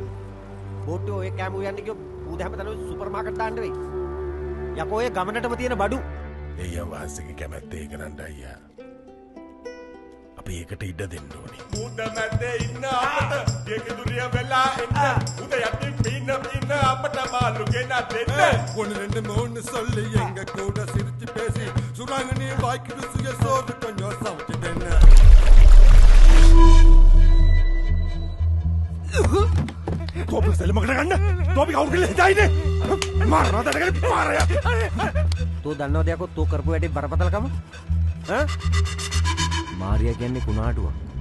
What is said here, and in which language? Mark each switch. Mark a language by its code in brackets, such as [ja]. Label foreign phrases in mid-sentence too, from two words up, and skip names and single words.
[si] බෝට්ටුව ඔය කෑම උයන්න කිව්ව ඌද හැමතැනම [en] super market [si] දාන්න වෙයි. යකෝ ඔය ගමනටම තියෙන බඩු. දෙයියන් වහන්සේගේ කැමැත්ත ඒක නන්ද අයියා. අපි ඒකට ඉඩ දෙන්න ඕනේ. උඩ මැද්දේ ඉන්න අපට දෙකදුරිය වෙලා එන්න. උඩ යටින් පින්න අපට මාළු ගෙන දෙන්න. [ta] ஒன்னு ரெண்டு மூணு சொல்லி எங்க கூட சிரிச்சு பேசி சுராங்க நீ வாய்க்கு ருசிய சோறு கொஞ்சம் சமைச்சிட்டேன்னு [si] තෝපි සෙල්ලමකට ගන්න. තෝපි කවුරු කියලා හිතයිනේ. මාරනවා දැනගෙන මාරයා. තෝ දන්නවද යකෝ තෝ කරපු වැඩේ බරපතලකම? ඈ? මාරියා කියන්නේ කුණාටුවක්.